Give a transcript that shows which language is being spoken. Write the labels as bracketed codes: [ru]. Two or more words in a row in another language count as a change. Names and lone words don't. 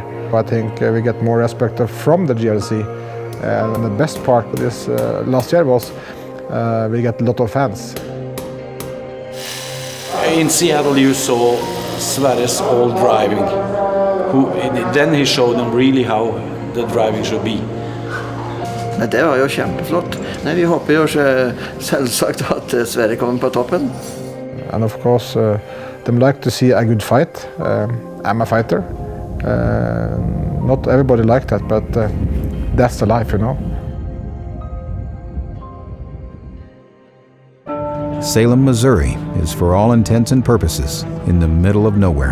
[en] I think we get more respect from the GRC, and the best part of this last year was we get a lot of fans. In Seattle you saw Sverre's old driving. Then he showed them really how the driving should be. [no] Det var jo kjempeflott. Nei, vi håper jo selvsagt at Sverre kommer på toppen. [en] And of course, they like to see a good fight. I'm a fighter. Not everybody like that, but that's the life, you know. Salem, Missouri is for all intents and purposes in the middle of nowhere.